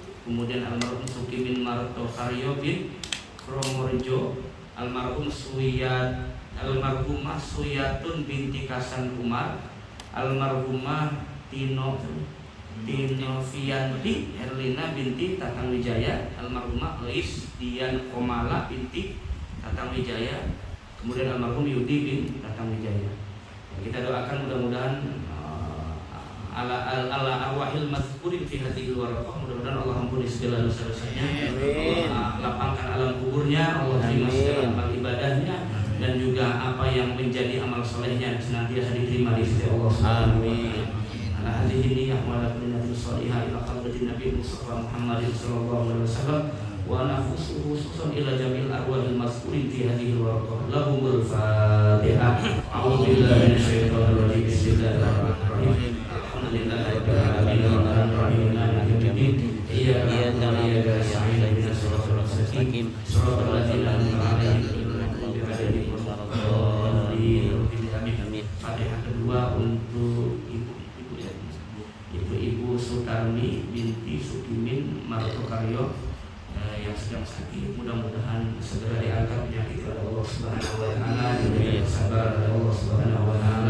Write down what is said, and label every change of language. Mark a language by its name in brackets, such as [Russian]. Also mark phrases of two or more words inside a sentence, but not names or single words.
[Indonesian] Kemudian almarhum Suki bin Marto Karyo bin Kromorjo, almarhum almarhumah Suyatun binti Kasan Umar, almarhumah Tino Fianti Herlina binti Tatang Wijaya, almarhumah Lois Dian Komala binti Tatang Wijaya, kemudian almarhum Yudi bin Tatang Wijaya. Kita doakan mudah-mudahan [Arabic] على أرواح المذكورين في هذه الورقة, [Indonesian] mudah-mudahan Allah ampuni segala dosa-dosanya, Allah lapangkan alam kuburnya, Allah terima segala amal ibadahnya, dan juga apa yang menjadi amal solehnya senantiasa diterima di sisi Allah. Amin. [Arabic] على هذه النية وعلى كل نية صالحة إلى حضرة النبي المصطفى محمد صلى الله عليه وسلم ونفسه خصوصا إلى جميع أرواح المذكورين في هذه الورقة. لهم الفاتحة. أعوذ بالله من الشيطان الرجيم. بسم الله الرحمن الرحيم. [Indonesian] Fatihah kedua untuk ibu Sutarmi binti Sukimin Martokaryo yang sedang sakit, mudah-mudahan segera diangkat penyakit oleh Allah [Arabic] سبحانه وتعالى, [Indonesian] diberi kesabaran oleh Allah [Arabic] سبحانه وتعالى.